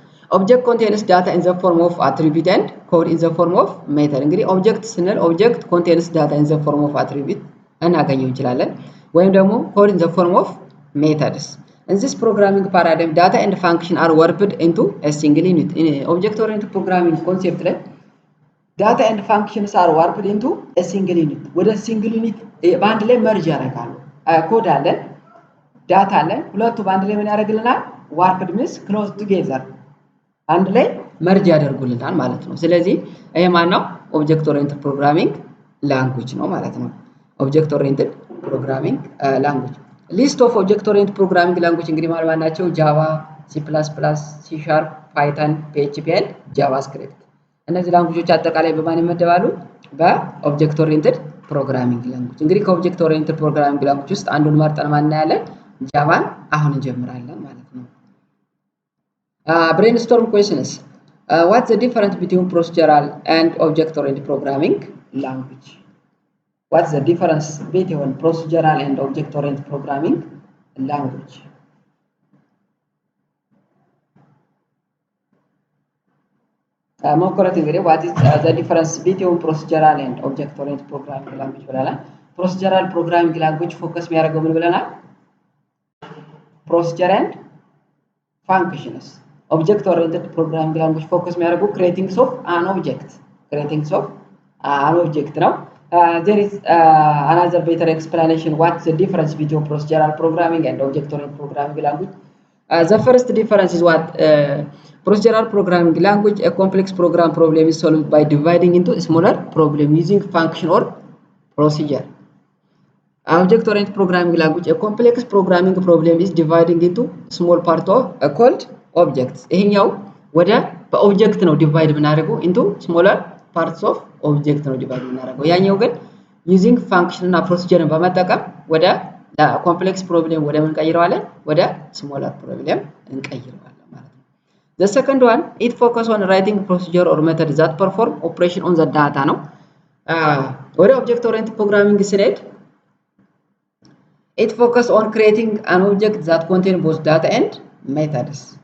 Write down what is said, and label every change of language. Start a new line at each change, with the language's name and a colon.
English: object contains data in the form of attribute and code in the form of method።
Amharic: እንግዲህ ኦብጀክት ስንል ኦብጀክት
English: contains data in the form of attribute
Amharic: እናገኘው እንችላለን፣ ወይም ደግሞ
English: code in the form of methods. in this programming paradigm data and function are warped into a single unit. in object oriented programming concept ላይ data and functions are warped into a single unit
Amharic: ወደ ሲንግል ዩኒት በአንድ ላይ መርጅ ያደርጋሉ። ኮድ አለን፣ ዳታ አለን፣ ሁለቱ በአንድ ላይ ምን ያደርግልናል?
English: warped means close together
Amharic: አንድ ላይ መርጅ ያደርጉልናል ማለት ነው። ስለዚህ ይሄ ማን ነው? ኦብጀክት ኦሪየንትድ ፕሮግራሚንግ ላንጉጅ ነው ማለት ነው። ኦብጀክት ኦሪየንትድ ፕሮግራሚንግ ላንጉጅ። ሊስት ኦፍ ኦብጀክት ኦሪየንትድ ፕሮግራሚንግ ላንጉጅ እንግዲህ ማለት ናቸው? ጃቫ፣ ሲ++፣ ሲ ሻርፕ፣ ፓይተን፣ ፒኤችፒ ኤንድ ጃቫስክሪፕት። እነዚህ ላንጉጆች አጠቃላይ በማን ይመደባሉ? በኦብጀክት ኦሪየንትድ ፕሮግራሚንግ ላንጉጅ። እንግዲህ ከኦብጀክት ኦሪየንትድ ፕሮግራሚንግ ላንጉጅ ውስጥ አንዱን መርጠን ማን እናያለን? ጃቫን አሁን እንጀምራለን ማለት ነው።
English: brainstorm questions. What's the difference between procedural and object oriented programming language? What's the difference between procedural and object oriented programming language?
Amharic: ሞክረት እንግዲህ
English: what is the difference between procedural and object oriented programming language
Amharic: ብለናል።
English: procedural programming language
Amharic: ፎከስ የሚያደርገው ምን ብለናል?
English: procedure and functions. Object oriented programming language focus
Amharic: የሚያደርጉ
English: creating of an object. Creating of an object ነው። There is another better explanation what's the difference between procedural programming and object oriented programming language. The first difference is what procedural programming language, a complex program problem is solved by dividing into smaller problem using function or procedure. Object oriented programming language, a complex programming problem is dividing into small part of called objects.
Amharic: ይሄኛው ወደ በኦብጀክት ነው ዲቫይድ የምናደርገው
English: into smaller parts of object
Amharic: ነው ዲቫይድ የምናደርገው። ያኛው ግን
English: using function
Amharic: እና procedure በመጠቀም ወደ ኮምፕሌክስ ፕሮብሌም ወደ ምን ቀይረዋለን? ወደ ስሞለር ፕሮብሌም እንቀይረዋለን ማለት ነው።
English: The second one, it focus on writing procedure or method that perform operation on the data ነው።
Amharic: ወደ object oriented programming ስንሄድ
English: it focus on creating an object that contain both data and methods.